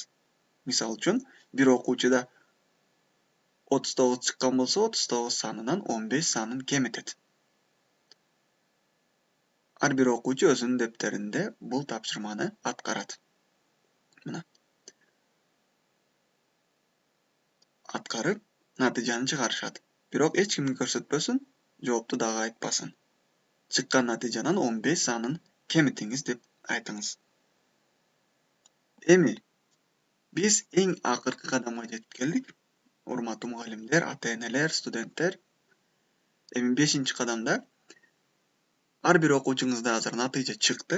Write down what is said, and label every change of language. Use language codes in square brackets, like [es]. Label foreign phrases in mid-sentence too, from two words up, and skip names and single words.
[uz] Misol uchun, bir o'quvchida 39 chiqqan bo'lsa, 39 sonidan 15 sonin kemitadi. Har bir o'quvchi o'zining daftarida bu topshirmani atqaradi. Mana. Atqarib natijani chiqarishadi. [ky] Бирок эч кимге көрсөтпөсүн, жоопту дагы айтпасын. Чыккан натыйжанан 15 санын кемитиңиз деп айтыңыз. Эми биз эң акыркы кадамга жетип келдик. Урматтуу мугалимдер, ата-энелер, студенттер. Эми 5-кадамда ар бир окуучуңузда азыр натыйжа чыкты.